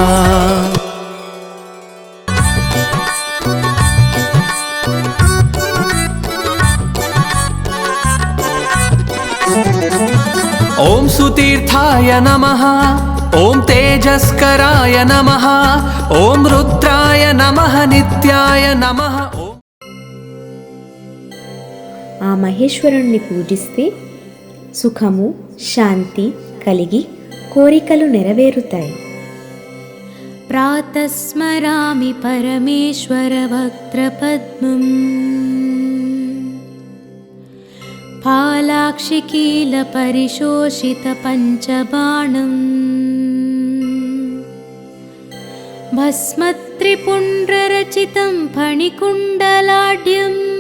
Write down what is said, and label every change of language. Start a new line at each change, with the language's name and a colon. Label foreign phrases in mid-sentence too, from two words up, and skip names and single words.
Sanskrit: ॐ सुतीर्थाय नमः। ॐ तेजस्कराय नमः। ॐ रुद्राय नमः। नित्याय नमः।
Telugu: ఆ మహేశ్వరుణ్ణి పూజిస్తే సుఖము శాంతి కలిగి కోరికలు నెరవేరుతాయి.
Sanskrit: ప్రాతస్మరామి పరమేశ్వర వక్త్రపద్మం फालाक्षिकील परिशोषित पंचबाणं भस्मत्रिपुण्ड्ररचितं फणिकुण्डलाढ्यं